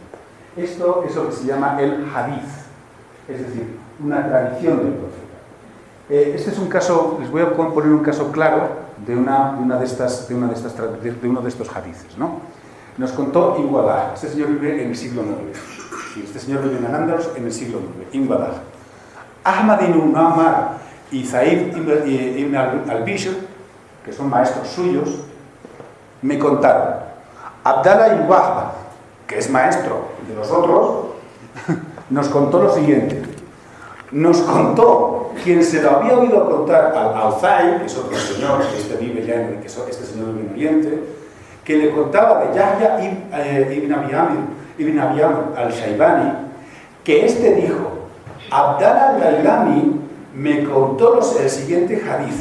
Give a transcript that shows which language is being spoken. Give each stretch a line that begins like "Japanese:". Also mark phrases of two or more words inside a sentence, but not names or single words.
Spanish: Esto es lo que se llama el hadith, es decir, una tradición del profeta. Este es un caso, les voy a poner un caso claro de uno de estos hadices, ¿no? Nos contó Ibn Wadah. Este señor vive en el siglo IX. Sí, este señor vive en Al-Ándalus en el siglo IX. Ibn Wadah. Ahmad ibn Umar y Zaid ibn al-Bishr, que son maestros suyos, me contaron. Abdallah ibn Wahba, que es maestro de los otros, nos contó lo siguiente. Nos contó quien se lo había oído contar al Auza'i, que es otro señor, que este señor vive en Oriente, que le contaba de Yahya ibn Abi Amr al-Shaybani, que este dijo, Abdallah al-Dailami me contó el siguiente hadiz.